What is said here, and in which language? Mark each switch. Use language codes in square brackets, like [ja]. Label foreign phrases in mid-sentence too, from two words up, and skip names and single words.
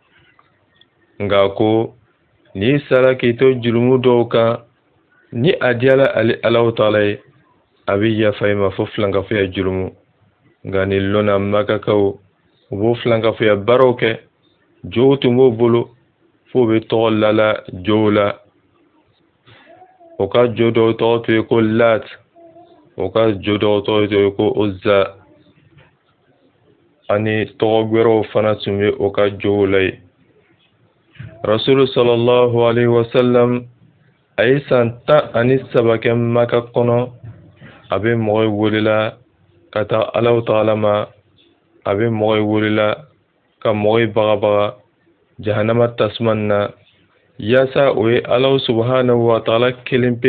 [bm] nka ko n'i sara k'i to jurumu dɔw kan ni a diyala ale Alahu ta'ala ye a bɛ yafa i ma fo filankafoya jurumu nka ni lɔnna Makakaw u b'o filankafoya baaraw kɛ jow tun b'o bolo fo bɛ tɔgɔ lala jow la o ka jo dɔw tɔgɔ tun ye ko Lat o ka jo dɔw tɔgɔ tun ye ko Uzza ani tɔgɔ wɛrɛw fana tun bɛ o ka jow la ye Rasulu [ar] صلى الله عليه وسلم [bm] a ye san 13 kɛ Maka kɔnɔ a bɛ mɔgɔ welela ka taa Alahu ta'ala ma a bɛ mɔgɔ welela ka mɔgɔ bagabaga jahanama tasuma na yaasa o ye [ar] الله سبحانه وتعالى [bm] kelen pe